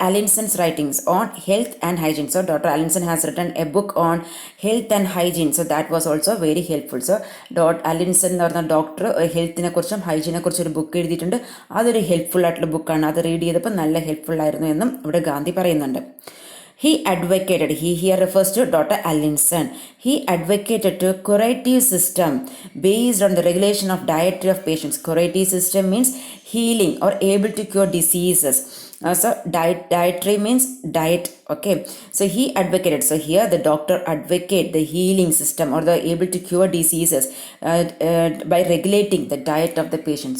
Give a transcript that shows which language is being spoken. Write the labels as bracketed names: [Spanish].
[English] Allison's writings on health and hygiene. So Dr. Allison has written a book on health and hygiene. So that was also very helpful. So Dr. [Malayalam] Allison എന്ന് പറഞ്ഞ doctor ഹെൽത്തിനെ കുറിച്ചും ഹൈജീനെ കുറിച്ചും ഒരു book എഴുതിയിട്ടുണ്ട്. അതൊരു helpful ആയിട്ടുള്ള ബുക്കാണ്. അത് റീഡ് ചെയ്തപ്പോൾ നല്ല ഹെൽപ്ഫുൾ ആയിരുന്നു എന്നും ഇവിടെ ഗാന്ധി പറയുന്നുണ്ട്. [English] He advocated, he here refers to Dr. Allinson. He advocated to curative system based on the regulation of dietary of patients. Curative system means healing or able to cure diseases. So dietary means diet. Okay, so he advocated, so here the doctor advocate the healing system or the able to cure diseases by regulating the diet of the patient.